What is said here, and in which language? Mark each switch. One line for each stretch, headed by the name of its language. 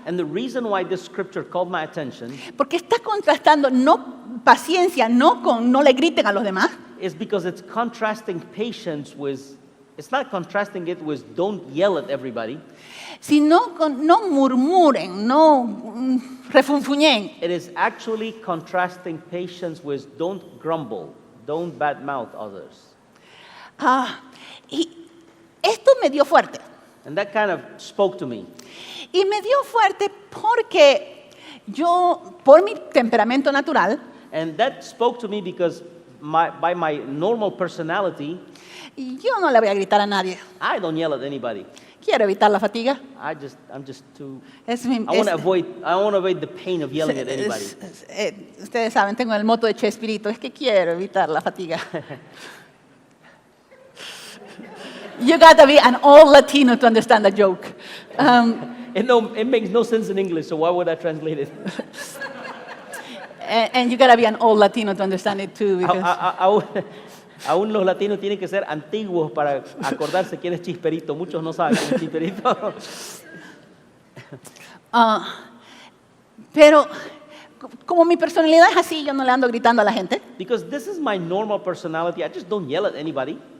English: And the reason why this scripture called my attention
Spanish: porque está contrastando no paciencia, no le griten a los demás,
English: is because it's contrasting patience with, it's not contrasting it with don't yell at everybody.
Spanish: sino no murmuren, no refunfuñen.
English: It is actually contrasting patience with don't grumble, don't badmouth others.
Spanish: Y esto me dio fuerte.
English: And that kind of spoke to me.
Spanish: Y me dio fuerte porque yo, por mi temperamento natural,
English: And that spoke to me because by my normal personality,
Spanish: yo no le voy a gritar a nadie.
English: I don't yell at anybody.
Spanish: Quiero evitar la fatiga.
English: I'm just too,
Spanish: Es mi-
English: I want to
Spanish: es-
English: avoid the pain of yelling at anybody.
Spanish: Ustedes saben, tengo el moto de Chespirito, es que quiero evitar la fatiga.
English: You gotta be an old Latino to understand the joke. It makes no sense in English, so why would I translate it? And you gotta be an old Latino to understand it too. Because,
Spanish: Aún los latinos tienen que ser antiguos para acordarse quién es Chisperito. Muchos no saben quién es Chisperito. pero como mi personalidad es así, yo no le ando gritando a la gente.
English: Because this is my normal personality. I just don't yell at anybody.